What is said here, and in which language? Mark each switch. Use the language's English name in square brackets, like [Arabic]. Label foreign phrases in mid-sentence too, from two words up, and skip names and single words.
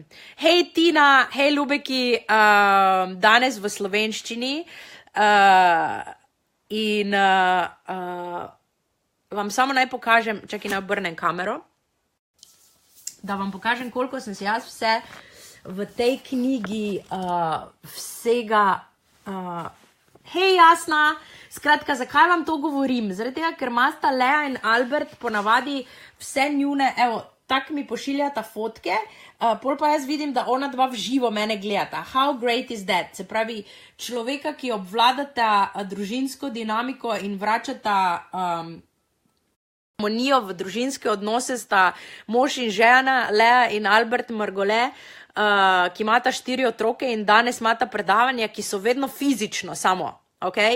[Slovenian] Hej Tina, hej ljubeki, danes v slovenščini in vam samo naj pokažem, čakaj naj obrnem kamero, da vam pokažem, koliko sem si jaz vse v tej knjigi vsega hej, jasna, skratka, zakaj vam to govorim? Zaradi tega, ker imata Lea in Albert ponavadi vse njune, evo, tak mi pošiljata fotke, pol pa jaz vidim, da ona dva v živo mene gledata. [English] How great is that? [Slovenian] Se pravi, človeka, ki obvladata družinsko dinamiko in vračata harmonijo v družinske odnose, sta mož in žena, Lea in Albert Margole, ki imata 4 otroke in danes imata predavanja, ki so vedno fizično samo, ok?